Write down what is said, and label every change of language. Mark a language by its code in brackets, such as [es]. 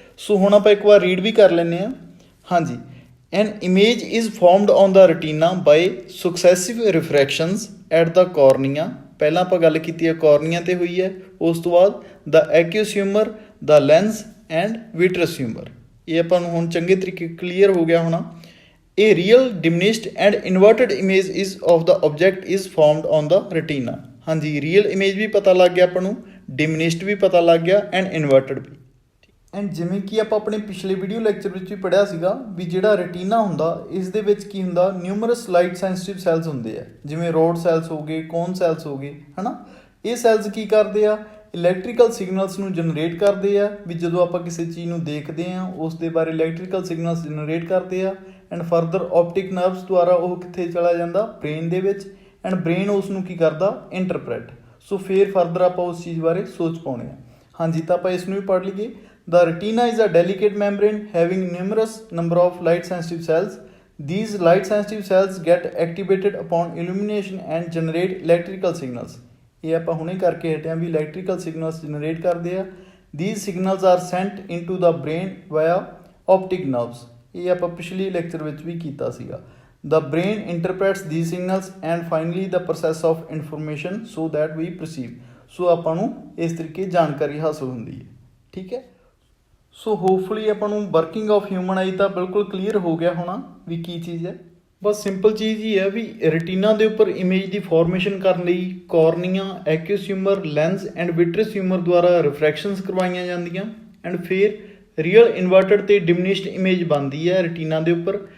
[pa] ਸੋ ਹੁਣ ਆਪਾਂ ਇੱਕ ਵਾਰ ਰੀਡ ਵੀ ਕਰ ਲੈਂਦੇ ਹਾਂ। ਹਾਂਜੀ, [en] An image is formed on the retina by successive refractions at the cornea. [pa] ਪਹਿਲਾਂ ਆਪਾਂ ਗੱਲ ਕੀਤੀ ਹੈ ਕੋਰਨੀਆ 'ਤੇ ਹੋਈ ਹੈ, ਉਸ ਤੋਂ ਬਾਅਦ ਦਾ ਐਕਿਊਸ humour, ਦਾ lens and ਵਿਟਰਸ humour. ਇਹ ਆਪਾਂ ਨੂੰ ਹੁਣ ਚੰਗੇ ਤਰੀਕੇ ਕਲੀਅਰ ਹੋ ਗਿਆ ਹੋਣਾ। [en] A real diminished and inverted image is of the object is formed on the retina। [pa] ਹਾਂਜੀ, ਰੀਅਲ ਇਮੇਜ ਵੀ ਪਤਾ ਲੱਗ ਗਿਆ ਆਪਾਂ ਨੂੰ, ਡਿਮਿਨਿਸ਼ਡ ਵੀ ਪਤਾ ਲੱਗ ਗਿਆ ਐਂਡ ਇਨਵਰਟਡ ਵੀ। ਐਂਡ ਜਿਵੇਂ ਕਿ ਆਪਾਂ ਆਪਣੇ ਪਿਛਲੇ ਵੀਡੀਓ ਲੈਕਚਰ ਵਿੱਚ ਵੀ ਪੜ੍ਹਿਆ ਸੀਗਾ ਵੀ ਜਿਹੜਾ ਰੈਟੀਨਾ ਹੁੰਦਾ ਇਸ ਦੇ ਵਿੱਚ ਕੀ ਹੁੰਦਾ, ਨਿਊਮਰਸ ਲਾਈਟ ਸੈਂਸਿਟਿਵ ਸੈਲਸ ਹੁੰਦੇ ਆ, ਜਿਵੇਂ ਰੋਡ ਸੈਲਸ ਹੋ ਗਏ, ਕੋਨ ਸੈਲਸ ਹੋ ਗਏ, ਹੈ ਨਾ। ਇਹ ਸੈਲਸ ਕੀ ਕਰਦੇ ਆ, ਇਲੈਕਟ੍ਰੀਕਲ ਸਿਗਨਲਸ ਨੂੰ ਜਨਰੇਟ ਕਰਦੇ ਆ ਵੀ ਜਦੋਂ ਆਪਾਂ ਕਿਸੇ ਚੀਜ਼ ਨੂੰ ਦੇਖਦੇ ਹਾਂ ਉਸ ਦੇ ਬਾਰੇ ਇਲੈਕਟ੍ਰੀਕਲ ਸਿਗਨਲਸ ਜਨਰੇਟ ਕਰਦੇ ਆ ਐਂਡ ਫਰਦਰ ਆਪਟਿਕ ਨਰਵਸ ਦੁਆਰਾ ਉਹ ਕਿੱਥੇ ਚਲਾ ਜਾਂਦਾ ਬ੍ਰੇਨ ਦੇ ਵਿੱਚ ਐਂਡ ਬ੍ਰੇਨ ਉਸ ਨੂੰ ਕੀ ਕਰਦਾ ਇੰਟਰਪ੍ਰੈਟ। ਸੋ ਫਿਰ ਫਰਦਰ ਆਪਾਂ ਉਸ ਚੀਜ਼ ਬਾਰੇ ਸੋਚ ਪਾਉਣੇ ਆ। ਹਾਂਜੀ ਤਾਂ ਆਪਾਂ ਇਸ ਨੂੰ ਵੀ ਪੜ੍ਹ ਲਈਏ। [en] The retina is a delicate membrane having numerous number of light sensitive cells. These light sensitive cells get activated upon illumination and generate electrical signals. [pa] ਇਹ ਆਪਾਂ ਹੁਣੇ ਕਰਕੇ ਹਟੇ ਹਾਂ ਵੀ electrical signals generate ਕਰਦੇ ਆ। [en] These signals are sent into the brain via optic nerves. [pa] ਇਹ ਆਪਾਂ ਪਿਛਲੀ ਲੈਕਚਰ ਵਿੱਚ ਵੀ ਕੀਤਾ ਸੀਗਾ। [en] The brain interprets these signals and finally the process of information so that we perceive. [pa] ਸੋ ਆਪਾਂ ਨੂੰ ਇਸ ਤਰੀਕੇ ਜਾਣਕਾਰੀ ਹਾਸਲ ਹੁੰਦੀ ਹੈ। ਠੀਕ ਹੈ। ਸੋ ਹੋਪਫੁਲੀ ਆਪਾਂ ਨੂੰ ਵਰਕਿੰਗ ਆਫ ਹਿਊਮਨ ਆਈ ਤਾਂ ਬਿਲਕੁਲ ਕਲੀਅਰ ਹੋ ਗਿਆ ਹੋਣਾ ਵੀ ਕੀ ਚੀਜ਼ ਹੈ। ਬਸ ਸਿੰਪਲ ਚੀਜ਼ ਹੀ ਹੈ ਵੀ ਰੈਟੀਨਾ ਦੇ ਉੱਪਰ ਇਮੇਜ ਦੀ ਫਾਰਮੇਸ਼ਨ ਕਰਨ ਲਈ ਕੋਰਨੀਆ, ਐਕਿਊਸ ਹਿਊਮਰ, ਲੈਂਸ ਐਂਡ ਵਿਟਰਸ ਹਿਊਮਰ ਦੁਆਰਾ ਰਿਫਰੈਕਸ਼ਨਸ ਕਰਵਾਈਆਂ ਜਾਂਦੀਆਂ ਐਂਡ ਫਿਰ ਰੀਅਲ ਇਨਵਰਟਡ ਤੇ ਡਿਮਿਨਿਸ਼ਡ ਇਮੇਜ ਬਣਦੀ ਹੈ ਰੈਟੀਨਾ ਦੇ ਉੱਪਰ।